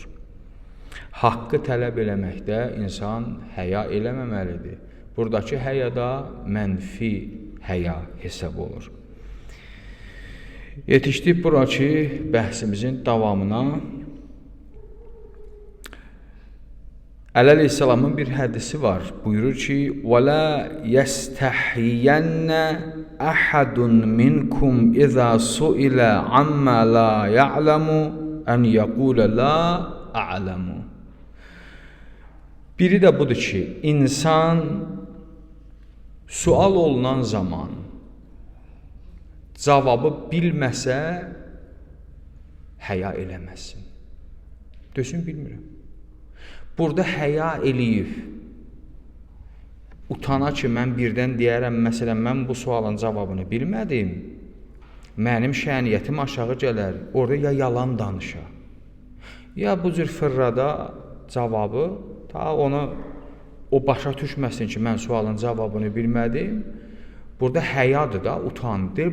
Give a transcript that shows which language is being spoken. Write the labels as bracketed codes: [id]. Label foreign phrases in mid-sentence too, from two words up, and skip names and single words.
[az] Haqqı tələb eləməkdə insan həya eləməməlidir. Buradakı həya da mənfi həya hesab olur. Yetişdik buradakı bəhsimizin davamına. Əli əleyhissalamın bir hədisi var. Buyurur ki, [ar] وَلَا يَسْتَحْيَنَّ أَحَدٌ مِنْكُمْ إِذَا سُئِلَ عَمَّا لَا يَعْلَمُ أَنْ يَقُولَ لَا أَعْلَمُ. [az] Biri də budur ki, insan sual olunan zaman cavabı bilməsə, həya eləməsin. Desin, bilmirəm. Burada həya eləyib, utana ki, mən birdən deyərəm, məsələn, mən bu sualın cavabını bilmədim, mənim şəniyyətim aşağı gələr, orada ya yalan danışa, ya bu cür fırrada cavabı, ta onu o başa düşməsin ki, mən sualın cavabını bilmədim, burada həyadır da, utandır.